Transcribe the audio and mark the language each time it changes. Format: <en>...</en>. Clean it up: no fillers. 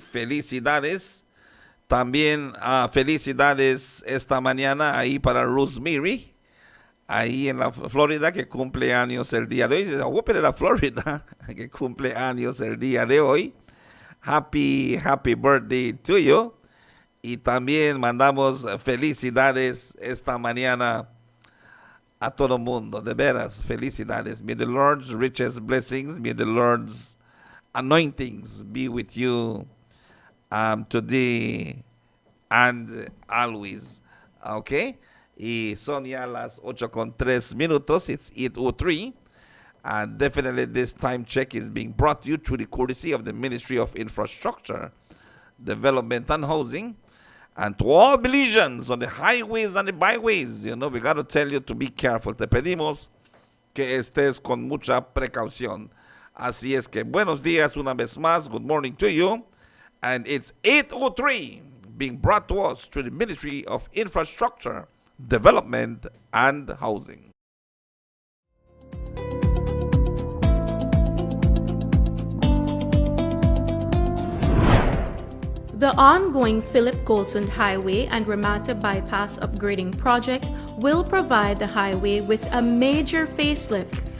<es>Felicidades. También felicidades esta mañana ahí para Rosemary, ahí en la Florida, que cumple años el día de hoy. De la Florida, que cumple años el día de hoy.</es> <en>Happy birthday to you.</en> <es>Y también mandamos felicidades esta mañana a todo mundo. De veras, felicidades.</es> <en>May the Lord's richest blessings, may the Lord's anointings be with you today and always. Okay?</en> <es>Y son ya las 8:03.</es> <en>It's 8:03. And definitely this time check is being brought to you through the courtesy of the Ministry of Infrastructure, Development and Housing. And to all Belizeans on the highways and the byways, we got to tell you to be careful.</en> <es>Te pedimos que estés con mucha precaución. Así es que buenos días una vez más.</es> <en>Good morning to you. And it's 8:03. being brought to us through the Ministry of Infrastructure, Development and Housing. The ongoing Philip Golson Highway and Ramata Bypass upgrading project will provide the highway with a major facelift.</en>